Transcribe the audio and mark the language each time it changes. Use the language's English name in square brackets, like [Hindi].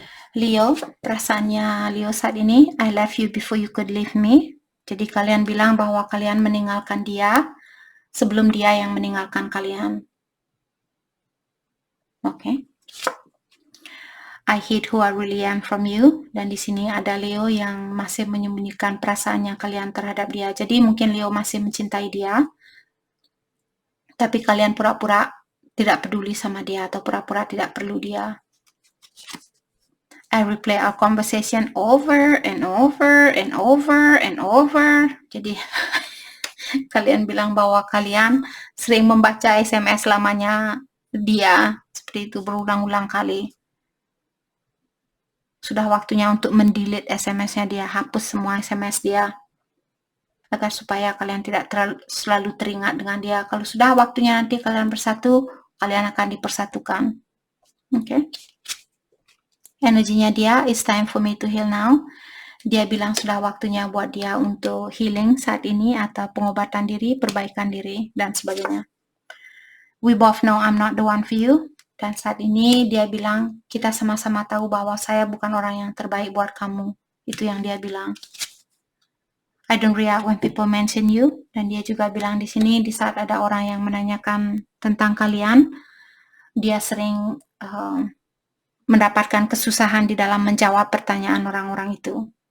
[English] Leo, [Indonesian] perasaannya Leo saat ini, [English] I left you before you could leave me. [Indonesian] Jadi kalian bilang bahwa kalian meninggalkan dia sebelum dia yang meninggalkan kalian. Oke. [English] I hid who I really am from you. [Indonesian] Dan di sini ada Leo yang masih menyembunyikan perasaannya kalian terhadap dia. Jadi mungkin Leo masih mencintai dia, tapi kalian pura-pura tidak peduli sama dia atau pura-pura tidak perlu dia. [English] I replay our conversation over and over and over and over. [Indonesian] Jadi kalian bilang bahwa kalian sering membaca SMS lamanya dia, seperti itu berulang-ulang kali. Sudah waktunya untuk mendelete SMS-nya dia, hapus semua SMS dia, agar supaya kalian tidak selalu teringat dengan dia. Kalau sudah waktunya nanti kalian bersatu, kalian akan dipersatukan. Oke. Energinya dia, [English] it's time for me to heal now. [Indonesian] Dia bilang sudah waktunya buat dia untuk healing saat ini, atau pengobatan diri, perbaikan diri, dan sebagainya. [English] We both know I'm not the one for you. [Indonesian] Dan saat ini dia bilang, kita sama-sama tahu bahwa saya bukan orang yang terbaik buat kamu. Itu yang dia bilang. [English] I don't react when people mention you. [Indonesian] Dan dia juga bilang di sini, di saat ada orang yang menanyakan tentang kalian, dia sering mendapatkan kesusahan di dalam menjawab pertanyaan orang-orang itu.